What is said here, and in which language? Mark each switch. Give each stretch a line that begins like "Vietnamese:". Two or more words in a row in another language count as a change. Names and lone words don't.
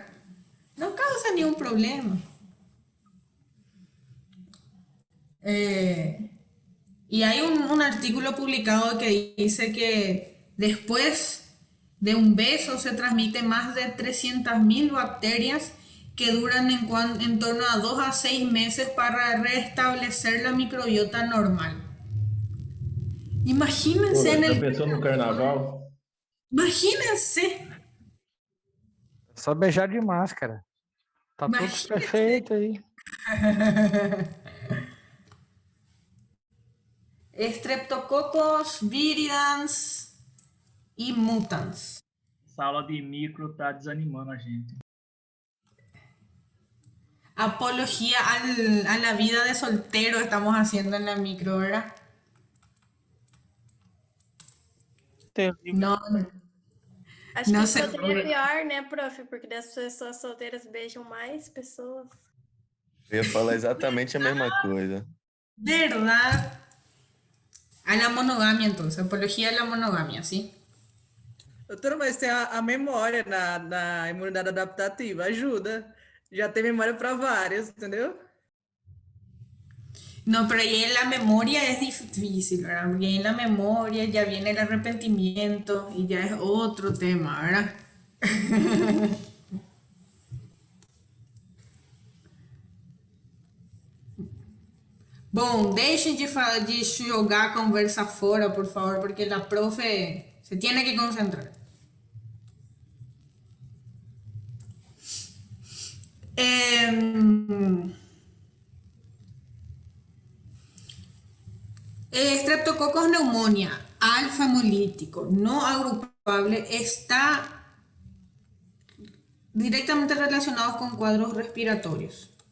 Spanish: No causa ningún problema. Y hay un artículo publicado que dice que después de un beso se transmite más de 300.000 bacterias que duran en torno a 2 a 6 meses para restablecer la microbiota normal. Imagínense en
Portuguese: Já
Spanish: el...
Portuguese: pensou no carnaval?
Spanish: Imagínense.
Portuguese: Só beijar de máscara. Tá tudo
Spanish: Imagínense.
Portuguese: perfeito aí. Streptococcus viridans e mutans. Essa aula de micro tá desanimando a gente.
Spanish: Apología a la vida de soltero estamos haciendo en la micro, ¿verdad?
Portuguese: No, Acho não que sei. solteiro é pior, né, prof? Porque as pessoas solteiras beijam mais pessoas. Eu ia falar exatamente a mesma coisa.
Spanish: ¿Verdad? A la monogamia, entonces. Apología a la monogamia, ¿sí?
Portuguese: Doutora, mas tem a memória na imunidade adaptativa, ajuda. Já tem memória para várias, entendeu?
Spanish: No, pero ahí en la memoria es difícil, ¿verdad? Porque ahí en la memoria ya viene el arrepentimiento y ya es otro tema, ¿verdad?
Portuguese: Bom, deixem de jogar a conversa fora,
Spanish: por favor, porque la profe se tiene que concentrar. Streptococcus pneumonia, alfa hemolítico, no agrupable, está directamente relacionado con cuadros respiratorios.